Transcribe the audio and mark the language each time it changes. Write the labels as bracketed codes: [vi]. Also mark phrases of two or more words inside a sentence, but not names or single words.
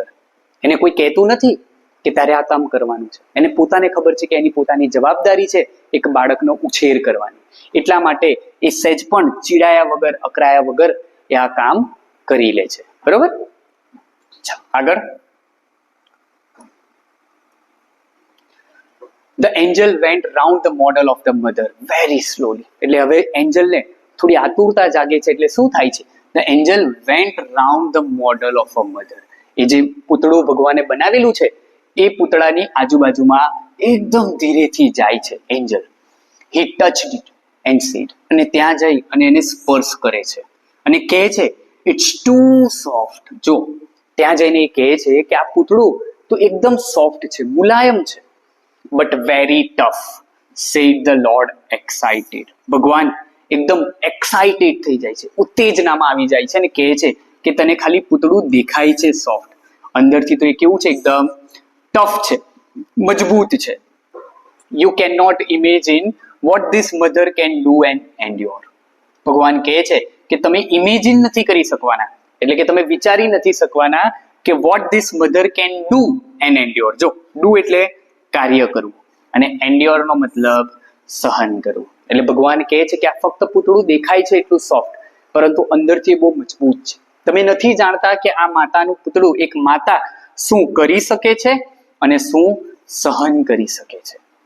[gu] એને કોઈ કહેતું નથી કે તારે આ કામ કરવાનું છે. એને પોતાને ખબર છે કે એની પોતાની જવાબદારી છે એક બાળકનો ઉછેર કરવાની. એટલા માટે એ સહેજ પણ ચીડાયા વગર, અકરાયા વગર એ આ કામ કરી લે છે. બરોબર. આગળ. [en] The angel went round the model of the mother very slowly. [gu] એટલે હવે એન્જલને થોડી આતુરતા જાગે છે. એટલે શું થાય છે? [en] The angel went round the model of a mother. [gu] એ જે પૂતળું ભગવાને બનાવેલું છે એ પૂતળાની આજુબાજુમાં એકદમ ધીરેથી જાય છે એન્જલ. [en] He touched it and said. [gu] અને ત્યાં જઈ અને એને સ્પર્શ કરે છે અને કહે છે [en] it's too soft. [gu] જો ત્યાં જઈને એ કહે છે કે આ પૂતળું તો એકદમ સોફ્ટ છે, મુલાયમ છે. [en] But very tough, said the Lord excited. [gu] ભગવાન એકદમ એક્સાઇટેડ થઈ જાય છે, ઉત્તેજનામાં આવી જાય છે અને કહે છે કે તને ખાલી પૂતળું દેખાય છે સોફ્ટ, અંદરથી તો એ કેવું છે? એકદમ ટફ છે, મજબૂત છે. [en] You cannot imagine what this mother can do and endure. [gu] ભગવાન કહે છે કે તમે ઇમેજિન નથી કરી શકવાના, એટલે કે તમે વિચારી નથી શકવાના કે [en] what this mother can do and endure. [gu] જો do એટલે કાર્ય કરવું અને એન્ડ્યોર નો મતલબ સહન કરવું. એટલે ભગવાન કહે છે કે આ ફક્ત પૂતળું દેખાય છે એટલું સોફ્ટ, પરંતુ અંદરથી બહુ મજબૂત છે. તમે નથી જાણતા કે આ માતાનું પૂતળું, એક માતા શું કરી શકે છે અને શું સહન કરી શકે છે.